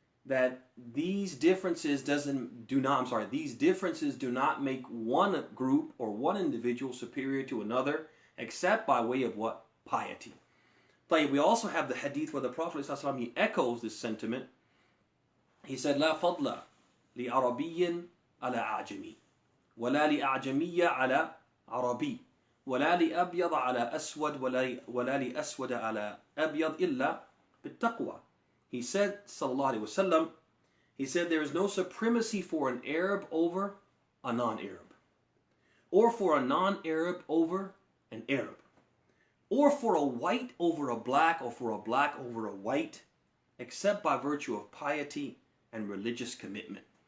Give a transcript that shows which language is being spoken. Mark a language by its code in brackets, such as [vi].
[en] that these differences these differences do not make one group or one individual superior to another, except by way of what? Piety. We also have the hadith where the Prophet ﷺ, he echoes this sentiment. He said, [ar] لا فضل لعربي على أعجمي ولا لأعجمي على عربي ولا لأبيض على أسود ولا لأسود على أبيض إلا بالتقوى. [en] He said, sallallahu alaihi wasallam, he said, there is no supremacy for an Arab over a non-Arab, or for a non-Arab over an Arab, or for a white over a black, or for a black over a white, except by virtue of piety and religious commitment.